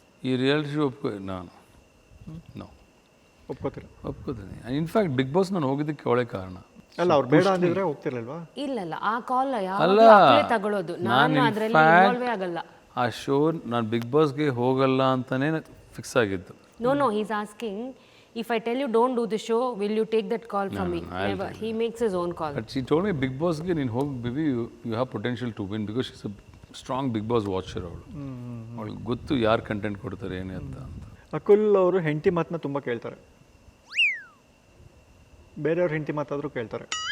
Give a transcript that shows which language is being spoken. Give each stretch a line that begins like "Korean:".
Kannada: ಈ reality show ನಾನು ಒಪ್ಕೋತೀರ? ಒಪ್ಕೋತೀನಿ. In fact big boss ನಾನು ಹೋಗಿದ್ದಕ್ಕೆ ಅವಳೇ ಕಾರಣ. ಅಲ್ಲ, ಅವ್ರು ಬೇಡ ಅಂದಿದ್ರೆ ಹೋಗ್ತಿರ್ಲಿಲ್ವಾ? ಇಲ್ಲ ಆ ಕಾಲ್ ಅಲ್ಲ, ತಗೊಳ್ಳೋದು. ನಾನು ಅದರಲ್ಲಿ ಇನ್ವಾಲ್ವೇ ಆಗಲ್ಲ. ಆ ಶೋ ನಾನು ಬಿಗ್ ಬಾಸ್ಗೆ ಹೋಗಲ್ಲ ಅಂತಾನೆ ಫಿಕ್ಸ್ ಆಗಿದ್ದು.
English: No, he's asking, if I tell you don't do the show, will you take that call from me? Never. He makes his own call. But she told me
Kannada: big ಬಾಸ್ಗೆ ನೀನು ಹೋಗಿ
English: Baby, you have potential to win, because she's a strong big boss watcher.
Kannada: ಅವಳಿಗೆ ಗೊತ್ತು ಯಾರು content ಕೊಡ್ತಾರೆ ಏನೇ ಅಂತ. ಅಕುಲ್ ಅವರು ಹೆಂಡತಿ ಮಾತನ್ನ ತುಂಬ ಕೇಳ್ತಾರೆ, ಬೇರೆಯವ್ರ ಹೆಂಡತಿ ಮಾತಾದರೂ ಕೇಳ್ತಾರೆ.